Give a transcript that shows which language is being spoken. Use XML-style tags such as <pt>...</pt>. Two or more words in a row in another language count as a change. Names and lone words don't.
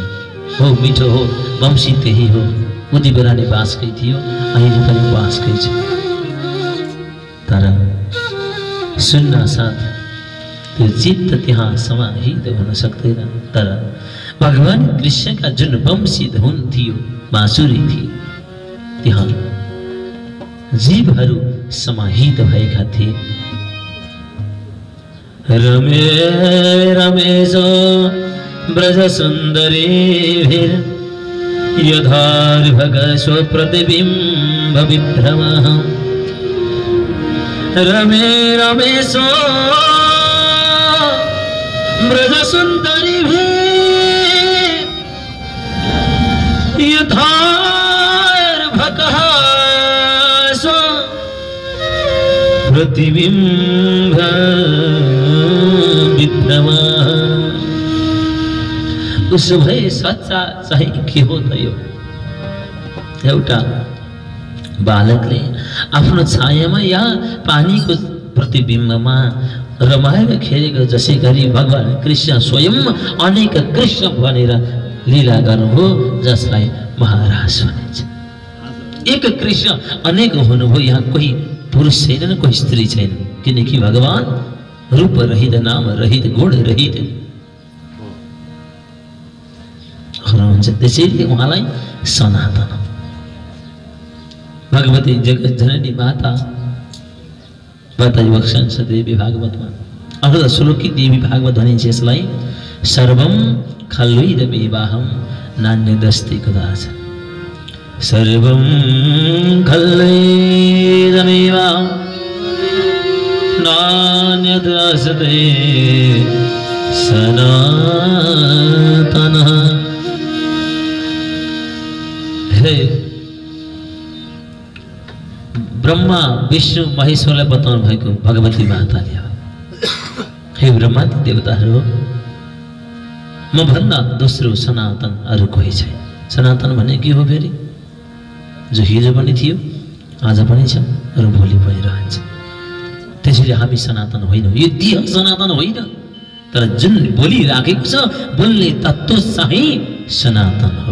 <ne>हो मिठो हो, वंशी त्यही हो, उति बेला नै बाँसकै थियो, अहिले पनि बाँसकै छ, तर सुन्न साथ त्यो चित्त त्यहाँ समाहित हुन सक्दैन। तर भगवान कृष्णका जुन वंशी धुन थियो, बाँसुरी थियो, त्यहाँ जीवहरू समाहित भएका थिए।</ne> <sa>रमे रमेशो ब्रज सुन्दरी भिर यथार्भग स्वप्रतिबिम्ब विभ्रमः। रमे रमेशो ब्रज सुन्दरी भिर यथार्भग प्रतिबिम्ब विभ्रमः।</sa> <ne>उसो भए सच्चा चाहिँ के हो त यो? एउटा बालकले आफ्नो छायामा या पानीको प्रतिबिम्बमा रमाएर खेलेको जसै गरी भगवान कृष्ण स्वयं अनेक कृष्ण भनेर लीला गर्नुभयो, जसलाई महाराज भनिन्छ। एक कृष्ण अनेक हुनुभयो। यहाँ कोही पुरुष छैनन्, कोही स्त्री छैन, किनकि भगवान रूप रहित, नाम रहित, गुण रहित हुनुहुन्छ। त्यसैले उहाँलाई सनातन भगवती जगत जननी माता बताइवक्छन् देवी भागवतमा। अर्ध श्लोकी देवी भागवत भनिन्छ यसलाई।</ne> <sa>सर्वं खल्वैदमेवाहं नान्यदस्ति कदाचन। सर्वं खल्वैदमेवाहं नान्यदस्ति सनातनः।</sa> <ne>हे ब्रह्मा विष्णु महेश्वरलाई बताउनु भएको भगवती माताले हो। हे ब्रह्मादि देवताहरू, म भन्दा दोस्रो सनातन अरू कोही छैन। सनातन भने के हो फेरि? जो हिजो पनि थियो, आज पनि छ र भोलि पनि रहन्छ। त्यसैले हामी सनातन होइनौँ, यो देह सनातन होइन, तर जुन बोलिराखेको छ बोल्ने तत्त्व चाहिँ सनातन हो।</ne>